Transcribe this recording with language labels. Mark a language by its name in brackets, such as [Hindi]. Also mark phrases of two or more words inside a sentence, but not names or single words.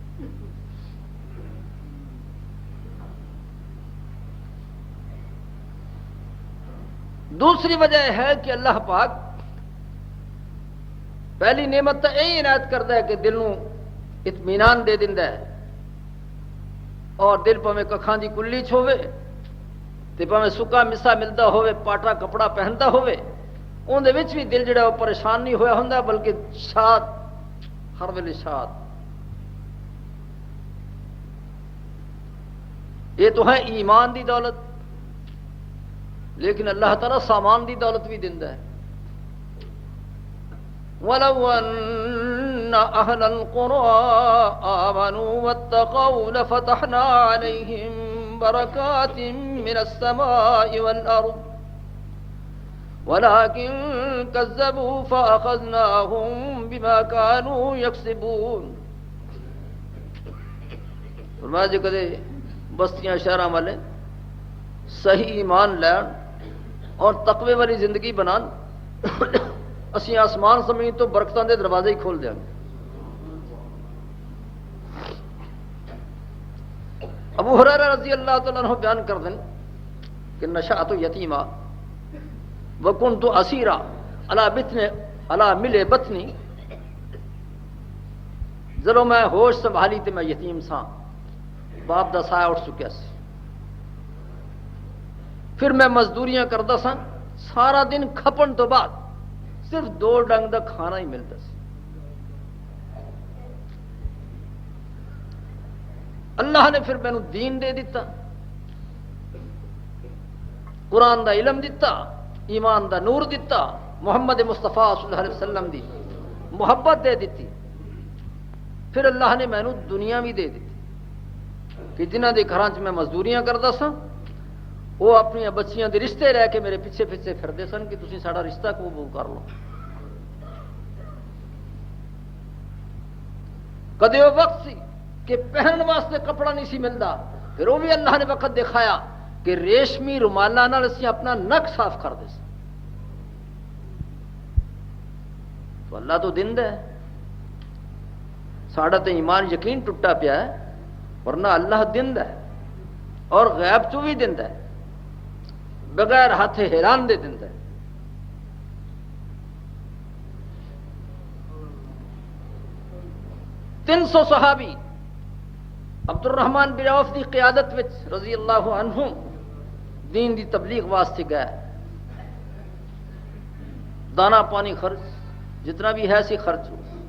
[Punjabi] دوسری وجہ ہے کہ اللہ پاک پہلی نعمت تو یہی عنایت کرتا ہے کہ دل نو اطمینان دے دیندا ہے، اور دل پویں ککھاں دی کلی چ ہوے تے پویں سکا مسا ملتا ہوے، پاٹا کپڑا پہنتا ہوے، اون دے وچ بھی دل جڑا وہ پریشان نہیں ہویا ہوندا، بلکہ شاد، ہر ویلے شاد۔ یہ تو ہے ایمان دی دولت، لیکن اللہ تعالیٰ سامان دی دولت بھی دیندا ہے۔ [Arabic] وَلَوْ أَنَّ أَهْلَ الْقُرَىٰ آمَنُوا وَاتَّقَوْا لَفَتَحْنَا عَلَيْهِمْ بَرَكَاتٍ مِّنَ السَّمَاءِ وَالْأَرْضِ وَلَٰكِن كَذَّبُوا فَأَخَذْنَاهُم بِمَا كَانُوا يَكْسِبُونَ۔ [Punjabi] فرمایا جی کدے بستیاں شہراں والے صحیح ایمان لین اور تقوی والی زندگی بنان، اسی آسمان زمین تو برکتاں دے دروازے ہی کھول دیں گے۔ ابو ہریرہ [Arabic] رضی اللہ تعالیٰ عنہ [Punjabi] بیان کر دیں کہ [Arabic] نشأت یتیما وکنت اسیرا علی مل بطنی، [Punjabi] جدوں میں ہوش سنبھالی تے میں یتیم ساں، باپ دا سایہ اٹھ چکیا سی، پھر میں مزدوریاں کرتا سا، سارا دن کھپن تو بعد صرف 2 ڈنگ دا کھانا ہی ملتا سی۔ اللہ نے پھر مینوں دین دے دیتا، قرآن دا علم دیتا، ایمان دا نور دیتا، محمد مصطفیٰ [Arabic] صلی اللہ علیہ وسلم [Punjabi] دی محبت دے دیتی، پھر اللہ نے مینوں دنیا بھی دے دیتی کہ جنہاں دے گھراں چ میں مزدوریاں کرتا سا، وہ اپنی بچیاں دے رشتے رہ کے میرے پیچھے پیچھے پھردے سن کہ تسی ساڈا رشتہ قبول کر لو۔ کدے وہ وقت سی کہ پہنن واسطے کپڑا نہیں سی ملتا، پھر وہ بھی اللہ نے وقت دکھایا کہ ریشمی رومالاں نال اسی اپنا نک صاف کر دے سن۔ تو اللہ تو دیندا ہے، ساڈا تے ایمان یقین ٹوٹا پیا ہے، ورنہ اللہ دیندا ہے اور غیب تو بھی دیندا ہے، بغیر ہاتھ حیران دے دیندا ہے۔ تین سو صحابی عبد الرحمن بن عوف دی قیادت وچ [Arabic] رضی اللہ عنہ [Punjabi] دین دی تبلیغ واسطے گئے، دانا پانی خرچ جتنا بھی ہے سی خرچ ہو۔